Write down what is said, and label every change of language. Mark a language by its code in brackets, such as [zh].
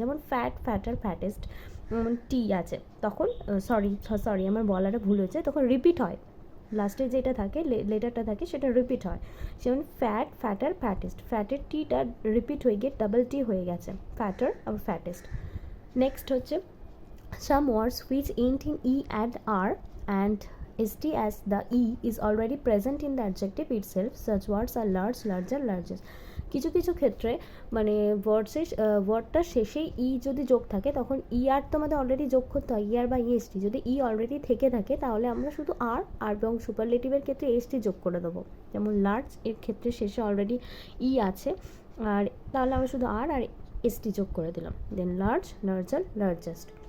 [bn] যেমন fat, fatter, fattest, টি আছে তখন সরি আমার বলাটা ভুল হয়েছে, তখন রিপিট হয়, লাস্টে যেটা থাকে লেটারটা থাকে সেটা রিপিট হয়। যেমন ফ্যাট, ফ্যাটার, ফ্যাটেস্ট, ফ্যাটের টিটা রিপিট হয়ে গিয়ে ডাবল টি হয়ে গেছে, ফ্যাটার আর ফ্যাটেস্ট। নেক্সট হচ্ছে [en] some words which end in e and r and st as the e is already present in the adjective itself, such words are large, larger, largest. [bn] কিছু কিছু ক্ষেত্রে মানে ওয়ার্ডটার শেষে ই যদি যোগ থাকে তখন ই আর তো আমাদের অলরেডি যোগ করতে হয়, ইয়ার বা ইএসটি। যদি ই অলরেডি থেকে থাকে তাহলে আমরা শুধু আর এবং সুপারলেটিভের ক্ষেত্রে এসটি যোগ করে দেবো। যেমন লার্জ এর ক্ষেত্রে শেষে অলরেডি ই আছে, আর তাহলে আমরা শুধু আর এসটি যোগ করে দিলাম, দেন লার্জ, লার্জার, লার্জেস্ট।